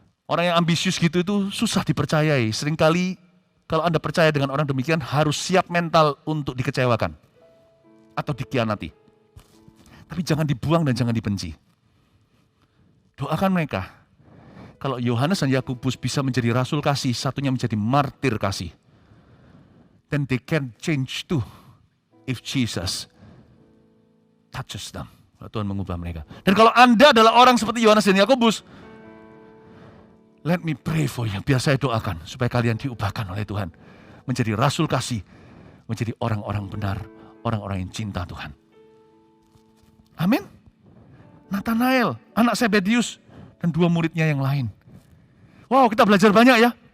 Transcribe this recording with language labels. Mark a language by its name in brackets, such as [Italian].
[Indonesian] Orang yang ambisius gitu itu susah dipercayai. Seringkali kalau Anda percaya dengan orang demikian, harus siap mental untuk dikecewakan. Atau dikhianati. Tapi jangan dibuang dan jangan dibenci. Doakan mereka. Kalau Yohanes dan Yakobus bisa menjadi rasul kasih, satunya menjadi martir kasih. [English] Then they can change too if Jesus touches them. [Indonesian] Kalau Tuhan mengubah mereka. Dan kalau Anda adalah orang seperti Yohanes dan Yakobus, [English] let me pray for you. [Indonesian] Biar saya doakan supaya kalian diubahkan oleh Tuhan. Menjadi rasul kasih. Menjadi orang-orang benar. Orang-orang yang cinta Tuhan. Amin. Nathanael, anak Zebedius, dan 2 muridnya yang lain. Wow, kita belajar banyak ya.